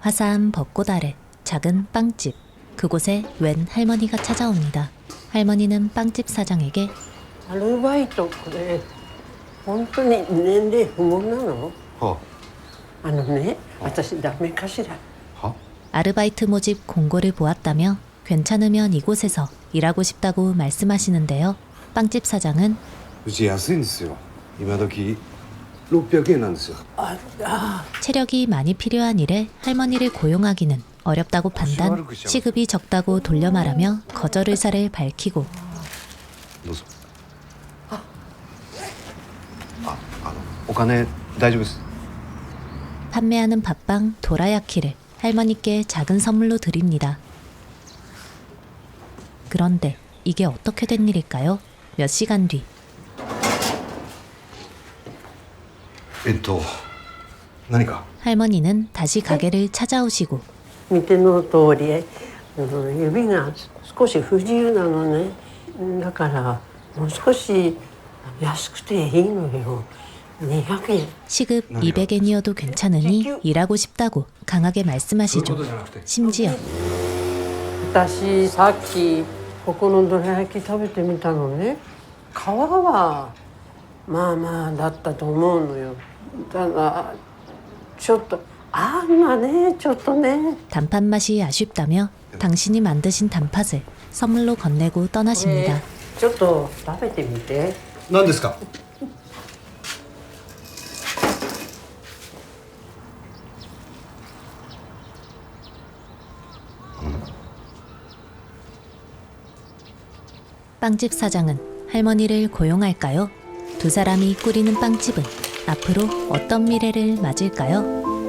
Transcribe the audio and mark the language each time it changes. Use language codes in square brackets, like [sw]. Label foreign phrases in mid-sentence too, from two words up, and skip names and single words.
[ko] 화사한 벚꽃 아래 작은 빵집. 그곳에 웬 할머니가 찾아옵니다. 할머니는 빵집 사장에게 [ja] アルバイトこれ本当に年齢不問なの？はあのね、私ダメかしら？は [ko] 아르바이트 모집 공고를 보았다며 괜찮으면 이곳에서 일하고 싶다고 말씀하시는데요. 빵집 사장은 [ja] うち安いんですよ。今時600円なんですよ。 [ko] 체력이 많이 필요한 일에 할머니를 고용하기는 어렵다고 판단, 시급이 적다고 돌려 말하며 거절 의사를 밝히고 [ja] どうぞ。お金大丈夫です。 [ko] 판매하는 밥빵 도라야키를 할머니께 작은 선물로 드립니다. 그런데 이게 어떻게 된 일일까요? 몇 시간 뒤 [ja] 何か。 [ko] 할머니는 다시 가게를 찾아오시고 [ja] 見ての通り、指が少し不自由なのね。だからもう少し安くていいのよ。200円。 [ko] 시급 200엔이어도 괜찮으니 일하고 싶다고 강하게 말씀하시죠. 심지어 [ja] 私さっきここのどら焼き食べてみたのね。皮はまあまあだったと思うのよ。ただちょっとあんがねちょっとね。 [ko] 단팥 맛이 아쉽다며 당신이 만드신 단팥을 선물로 건네고 떠나십니다. [ja] ちょっと食べてみて。何ですか。 [ko] 빵집 사장은 할머니를 고용할까요? 두 사람이 꾸리는 빵집은 앞으로 어떤 미래를 맞을까요?